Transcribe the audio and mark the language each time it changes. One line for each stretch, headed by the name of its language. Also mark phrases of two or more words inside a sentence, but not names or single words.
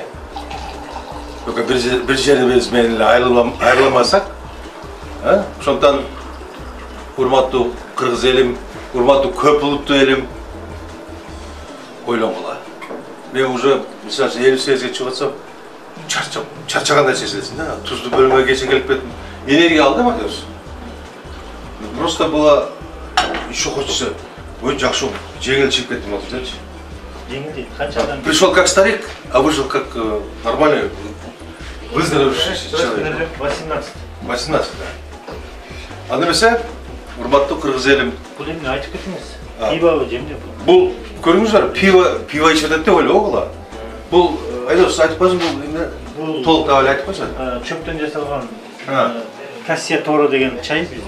Kyrgyz: Только бир жерибиз менен эле айрыламасак, ошондон урматтуу кыргыз элим, урматтуу көп улуттуу элим, ойлонгула. Мен уже, мисалы үчүн 58-ге чыгып атсам, чарчагандай сезилесиң да. Туздуу бөлмөгө кече келип кеттим. Энергия алдым акырсы.
Russian: Просто было еще хочется,
Kyrgyz: ой, жакшы жеңил чыгып кеттим азыр дечи. Жеңил дейт, канчадан?
Russian: Пришел как старик, а вышел как нормальный, выздоровевший человек. 18. 18, да.
Kyrgyz: Анда эмесе, урматтуу кыргыз элим. Бул эмне айтып кетиңиз? Пиво жемде бул. Бул көрүңүздөр, пиво ичип атат деп ойлогула. Бул Айдос айтып койсуң, бул эмне? Толук да айтып койсуң. Чөптөн жасалган Кассиатора деген чай бизде.